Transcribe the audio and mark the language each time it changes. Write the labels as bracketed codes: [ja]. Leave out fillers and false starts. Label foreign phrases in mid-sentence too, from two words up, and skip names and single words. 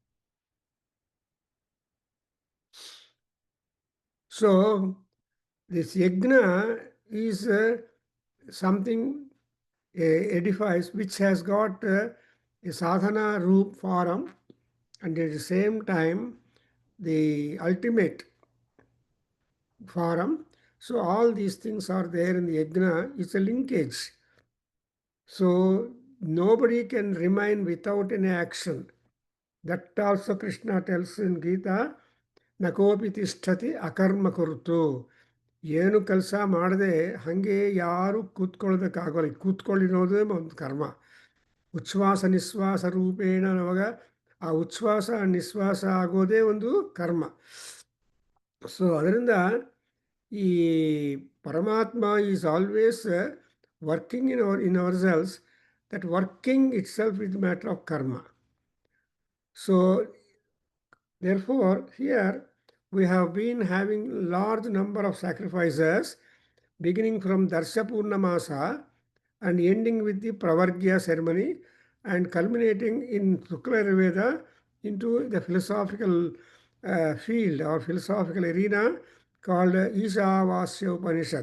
[en] So this yajna is something edifies which has got a [sa] sadhana roop [en] form, and at the same time the ultimate form. So all these things are there in the yajna. It's a linkage. So nobody can remain without any action. That also Krishna tells in Gita, [sa] नकोपि तिष्ठति अकर्म कुर्तु. [kn] ಏನು ಕೆಲಸ ಮಾಡದೆ ಹಾಗೆ ಯಾರು ಕೂತ್ಕೊಳ್ಳೋದಕ್ಕಾಗೋಲ್ಲ. ಕೂತ್ಕೊಳ್ಳಿರೋದೇ ಒಂದು ಕರ್ಮ. ಉಚ್ಛ್ವಾಸ ನಿಶ್ವಾಸ ರೂಪೇಣ ನವಾಗ ಆ ಉಚ್ಛ್ವಾಸ ನಿಶ್ವಾಸ ಆಗೋದೇ ಒಂದು ಕರ್ಮ. [en] ಸೊ [kn] ಅದರಿಂದ ಈ ಪರಮಾತ್ಮ [en] is always working in ourselves, that working itself is a matter of karma. So therefore here we have been having large number of sacrifices beginning from Darsha Purnamasa and ending with the Pravargya ceremony and culminating in Shukla Ayurveda into the philosophical field or philosophical arena called Ishavasya Upanishad.